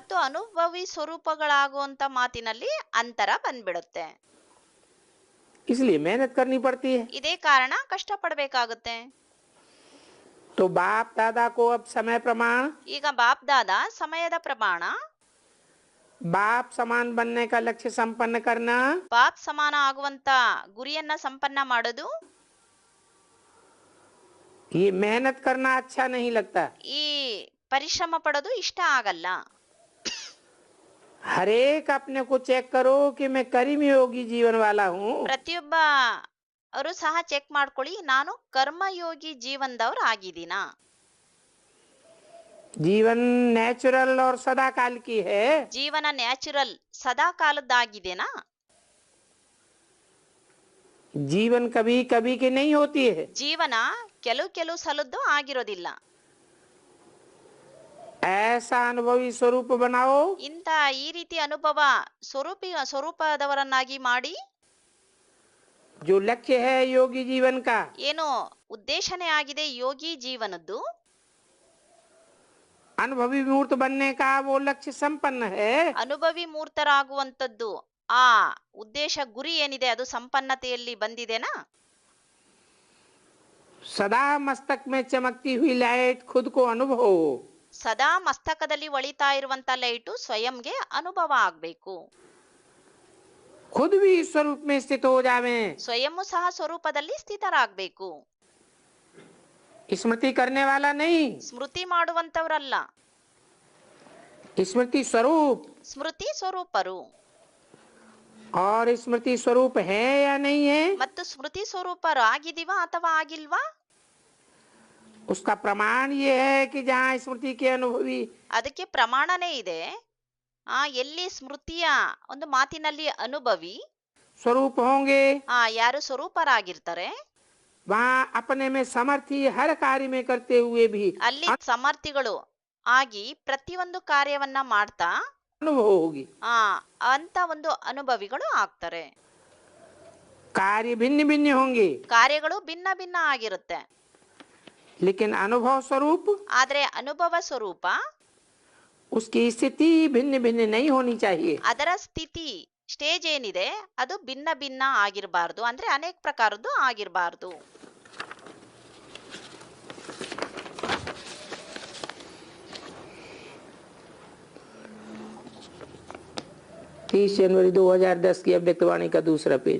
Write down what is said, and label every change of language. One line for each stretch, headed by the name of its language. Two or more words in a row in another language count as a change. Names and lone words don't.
Kannada: ಮತ್ತು ಅನುಭವಿ ಸ್ವರೂಪಗಳಾಗುವಂತ ಮಾತಿನಲ್ಲಿ ಅಂತರ ಬಂದ್ಬಿಡುತ್ತೆ.
Hindi: इसलिए मेहनत करनी पड़ती है.
Kannada: ಇದೇ ಕಾರಣ ಕಷ್ಟ ಪಡ್ಬೇಕಾಗುತ್ತೆ.
Hindi: तो बाप दादा को अब समय प्रमाण,
Kannada: ಈಗ ಬಾಪ್ ದಾದಾ ಸಮಯದ ಪ್ರಮಾಣ,
Hindi: बाप समान बनने का लक्ष्य संपन्न करना,
Kannada: ಬಾಪ್ ಸಮಾನ ಆಗುವಂತ ಗುರಿಯನ್ನ ಸಂಪನ್ನ ಮಾಡೋದು,
Hindi: ये मेहनत करना अच्छा नहीं लगता.
Kannada: ಈ ಪರಿಶ್ರಮ ಪಡೋದು ಇಷ್ಟ ಆಗಲ್ಲ.
Hindi: हर एक अपने को चेक करो कि मैं कर्मयोगी जीवन वाला हूँ.
Kannada: ಪ್ರತಿಯೊಬ್ಬ ಅವರು ಸಹ ಚೆಕ್ ಮಾಡ್ಕೊಳ್ಳಿ, ನಾನು ಕರ್ಮಯೋಗಿ ಜೀವನದವ್ರು ಆಗಿದ್ದೀನಾ.
Hindi: जीवन नेचुरल और सदाकाल की है।
Kannada: ಜೀವನ ನ್ಯಾಚುರಲ್ ಸದಾ ಕಾಲದ್ದಾಗಿದೆನಾ?
Hindi: जीवन कभी कभी की नहीं होती है।
Kannada: ಜೀವನ ಕೆಲವು ಸಲದ್ದು ಆಗಿರೋದಿಲ್ಲ.
Hindi: ऐसा अनुभवी स्वरूप बनाओ
Kannada: ಇಂಥ ಈ ರೀತಿ ಅನುಭವ ಸ್ವರೂಪದವರನ್ನಾಗಿ ಮಾಡಿ,
Hindi: जो लक्ष्य है योगी जीवन का,
Kannada: ಏನು ಉದ್ದೇಶನೇ ಆಗಿದೆ ಯೋಗಿ ಜೀವನದ್ದು,
Hindi: अनुभवी मूर्त बनने का वो लक्ष्य संपन्न है।
Kannada: ಅನುಭವಿ ಮೂರ್ತರಾಗುವಂಥದ್ದು ಆ ಉದ್ದೇಶ ಗುರಿ ಏನಿದೆ ಅದು ಸಂಪನ್ನತೆಯಲ್ಲಿ ಬಂದಿದೆನಾ?
Hindi: सदा मस्तक में चमकती हुई लाइट खुद को अनुभव हो।
Kannada: ಸದಾ ಮಸ್ತಕದಲ್ಲಿ ಒಳಿತಾ ಇರುವಂತ ಲೈಟು ಸ್ವಯಂಗೆ ಅನುಭವ ಆಗ್ಬೇಕು.
Hindi: खुद भी इस स्वरूप में स्थित हो जावे।
Kannada: ಸ್ವಯಂ ಸಹ ಸ್ವರೂಪದಲ್ಲಿ ಸ್ಥಿತರಾಗಬೇಕು.
Hindi: स्मृति करने वाला नहीं,
Kannada: ಸ್ಮೃತಿ ಮಾಡುವಂತವರಲ್ಲ,
Hindi: स्मृति स्वरूप।
Kannada: ಸ್ಮೃತಿ ಸ್ವರೂಪರು.
Hindi: और स्मृति स्वरूप है या नहीं है,
Kannada: ಮತ್ತು ಸ್ಮೃತಿ ಸ್ವರೂಪರು ಆಗಿದೀವಾ ಅಥವಾ ಆಗಿಲ್ವಾ,
Hindi: उसका प्रमाण ये है कि जहाँ स्मृति के अनुभवी
Kannada: ಅದಕ್ಕೆ ಪ್ರಮಾಣನೇ ಇದೆ. ಎಲ್ಲಿ ಸ್ಮೃತಿಯ ಒಂದು ಮಾತಿನಲ್ಲಿ ಅನುಭವಿ
Hindi: स्वरूप होंगे,
Kannada: ಯಾರು ಸ್ವರೂಪರಾಗಿರ್ತಾರೆ,
Hindi: वहाँ अपने में समर्थी हर कार्य में करते हुए भी
Kannada: ಅಲ್ಲಿ ಸಮರ್ಥಿಗಳು ಆಗಿ ಪ್ರತಿಯೊಂದು ಕಾರ್ಯವನ್ನ ಮಾಡ್ತಾ
Hindi: अनुभव होगी।
Kannada: ಅಂತ ಒಂದು ಅನುಭವಿಗಳು ಆಗ್ತಾರೆ.
Hindi: कार्य भिन्न भिन्न होंगे,
Kannada: ಕಾರ್ಯಗಳು ಭಿನ್ನ ಭಿನ್ನ ಆಗಿರುತ್ತೆ.
Hindi: लेकिन अनुभव स्वरूप
Kannada: ಆದ್ರೆ ಅನುಭವ ಸ್ವರೂಪ
Hindi: उसकी स्थिति भिन्न भिन्न नहीं होनी चाहिए।
Kannada: ಅದರ ಸ್ಥಿತಿ ಸ್ಟೇಜ್ ಏನಿದೆ ಅದು ಭಿನ್ನ ಭಿನ್ನ ಆಗಿರಬಾರ್ದು, ಅಂದ್ರೆ ಅನೇಕ ಪ್ರಕಾರದ್ದು ಆಗಿರಬಾರ್ದು.
Hindi: 30 जनवरी 2010 की अव्यक्तवाणी का दूसरा पेज।